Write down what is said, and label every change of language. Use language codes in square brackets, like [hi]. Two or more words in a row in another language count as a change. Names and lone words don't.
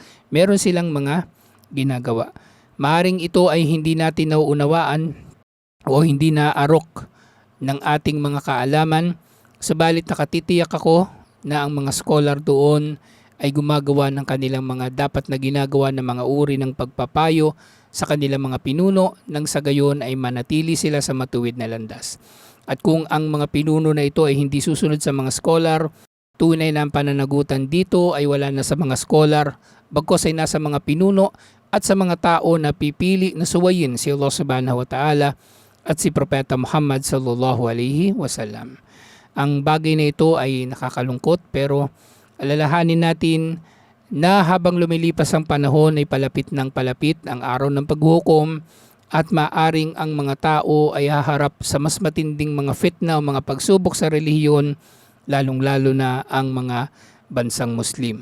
[tl] Meron silang mga ginagawa. Maaring ito ay hindi natin nauunawaan o hindi naarok ng ating mga kaalaman, subalit nakatitiyak ako na ang mga scholar doon ay gumagawa ng kanilang mga dapat na ginagawa ng mga uri ng pagpapayo sa kanilang mga pinuno, nang sa gayon ay manatili sila sa matuwid na landas. At kung ang mga pinuno na ito ay hindi susunod sa mga scholar, tunay na ang pananagutan dito ay wala na sa mga scholar, bagkus ay nasa mga pinuno at sa mga tao na pipili na suwayin si Allah [ar] سبحانه وتعالى [tl] at si Propeta Muhammad [ar] صلى الله عليه وسلم. [tl] Ang bagay na ito ay nakakalungkot, pero alalahanin natin na habang lumilipas ang panahon ay palapit ng palapit ang araw ng paghukom, at maaring ang mga tao ay haharap sa mas matinding mga fitna o mga pagsubok sa relihiyon, lalong-lalo na ang mga bansang Muslim.